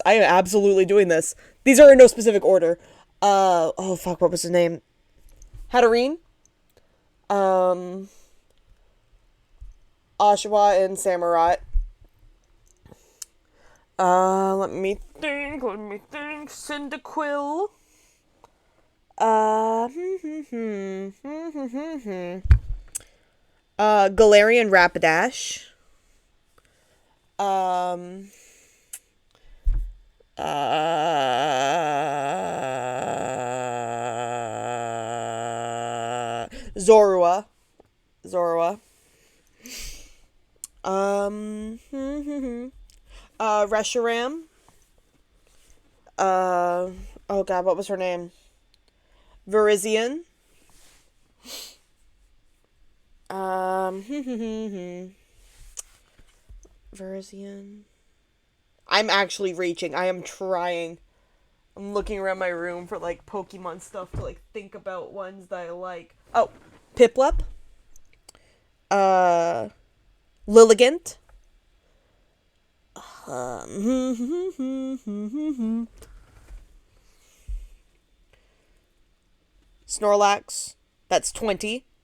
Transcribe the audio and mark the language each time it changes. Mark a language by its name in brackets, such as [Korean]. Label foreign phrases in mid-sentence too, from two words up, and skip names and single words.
[English] I am absolutely doing this. These are in no specific order. Oh fuck, what was his name? Hatterene, Oshawa and Samurott. Let me think. Cyndaquil. Galarian Rapidash. Zorua. Reshiram. Oh god, what was her name? Virizion. Virizion. I'm actually reaching. I am trying. I'm looking around my room for, like, Pokemon stuff to, like, think about ones that I like. Oh, Piplup. Lilligant. Snorlax. That's 20.